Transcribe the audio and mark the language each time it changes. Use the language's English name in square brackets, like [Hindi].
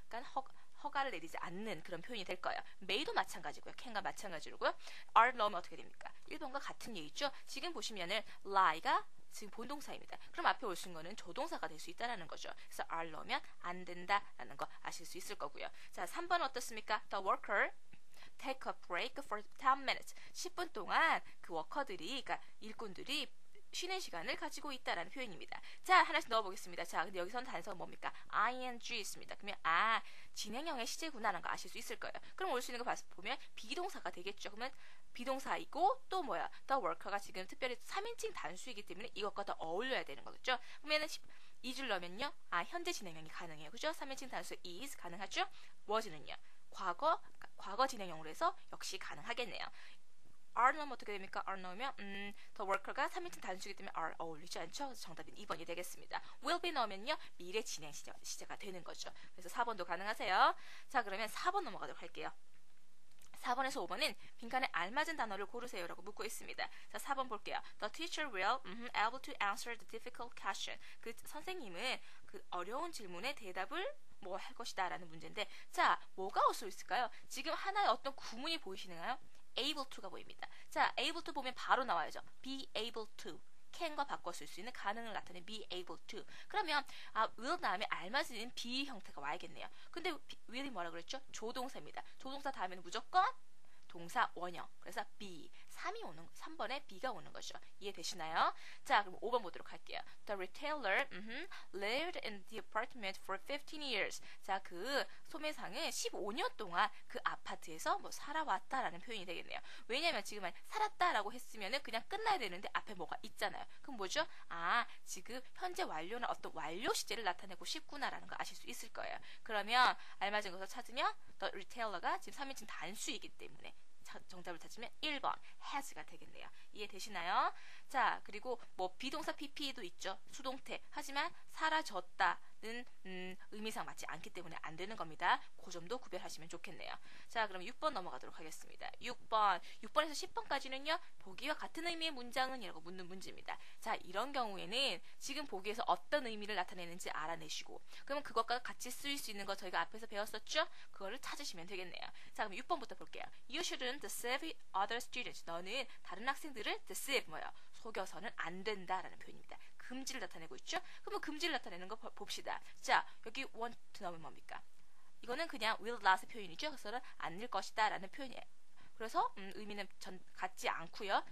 [Korean] 그러니까 허가를 내리지 않는 그런 표현이 될 거예요. may도 마찬가지고요. can과 마찬가지로고요. are 넣으면 어떻게 됩니까? 1번과 같은 얘기죠. 지금 보시면은 lie가 지금 본동사입니다. 그럼 앞에 오신 거는 조동사가 될 수 있다는 거죠. 그래서 are 넣으면 안 된다라는 거 아실 수 있을 거고요. 자, 3번 어떻습니까? [English] The worker take a break for 10 minutes. [Korean] 10분 동안 그 워커들이, 그러니까 일꾼들이 쉬는 시간을 가지고 있다라는 표현입니다. 자, 하나씩 넣어보겠습니다. 자, 근데 여기서는 단서가 뭡니까? ing 있습니다. 그러면 진행형의 시제구나라는 거 아실 수 있을 거예요. 그럼 올 수 있는 거 보면 비동사가 되겠죠. 그러면 비동사이고 또 뭐야? The worker가 지금 특별히 3인칭 단수이기 때문에 이것과 더 어울려야 되는 거겠죠. 그러면은 2줄 넣으면요. 현재 진행형이 가능해요. 그죠? 3인칭 단수 is 가능하죠? was는요. 과거 진행형으로 해서 역시 가능하겠네요. are 넣으면 어떻게 됩니까? are 넣으면 the worker가 3인칭 단수이기 때문에 are 어울리지 않죠? 그래서 정답은 2번이 되겠습니다. will be 넣으면요. 미래 진행 시제가 되는 거죠. 그래서 4번도 가능하세요. 자, 그러면 4번 넘어가도록 할게요. 4번에서 5번은 빈칸에 알맞은 단어를 고르세요라고 묻고 있습니다. 자, 4번 볼게요. [English] The teacher will able to answer the difficult question. [Korean] 그 선생님은 그 어려운 질문에 대답을 뭐 할 것이다 라는 문제인데, 자, 뭐가 올 수 있을까요? 지금 하나의 어떤 구문이 보이시나요? able to가 보입니다. 자, able to 보면 바로 나와야죠. [English] be able to. [Korean] can과 바꿔 쓸 수 있는 가능을 나타내는 be able to. 그러면 will 다음에 알맞은 be 형태가 와야겠네요. 근데 will이 뭐라 그랬죠? 조동사입니다. 조동사 다음에는 무조건 동사 원형. 그래서 be. 3번에 be가 오는 거죠. 이해되시나요? 자, 그럼 5번 보도록 할게요. [English] The retailer lived in the apartment for 15 years. [Korean] 자, 그 소매상은 15년 동안 그 아파트에서 뭐 살아왔다라는 표현이 되겠네요. 왜냐면 지금 살았다라고 했으면은 그냥 끝나야 되는데 앞에 뭐가 있잖아요. 그럼 뭐죠? 지금 현재 완료나 어떤 완료 시제를 나타내고 싶구나라는 거 아실 수 있을 거예요. 그러면 알맞은 것을 찾으면 the retailer가 지금 3인칭 단수이기 때문에 정답을 찾으면 1번 has가 되겠네요. 이해되시나요? 자, 그리고 뭐 비동사 pp도 있죠. 수동태. 하지만 사라졌다는 의미상 맞지 않기 때문에 안 되는 겁니다. 그 점도 구별하시면 좋겠네요. 자, 그럼 6번 넘어가도록 하겠습니다. 6번에서 10번까지는요. 보기와 같은 의미의 문장은 이라고 묻는 문제입니다. 자, 이런 경우에는 지금 보기에서 어떤 의미를 나타내는지 알아내시고, 그러면 그것과 같이 쓰일 수 있는 거 저희가 앞에서 배웠었죠? 그거를 찾으시면 되겠네요. 자, 그럼 6번부터 볼게요. [English] You shouldn't deceive other students. [Korean] 너는 다른 학생들을 deceive 뭐예요? 속여서는 안 된다라는 표현입니다. 금지를 나타내고 있죠? 그러면 금지를 나타내는 거 봅시다. 자, 여기 want 넣으면 뭡니까? 이거는 그냥 will not 표현이죠. 그래서 않을 것이다 라는 표현이에요. 그래서 의미는 같지 않고요.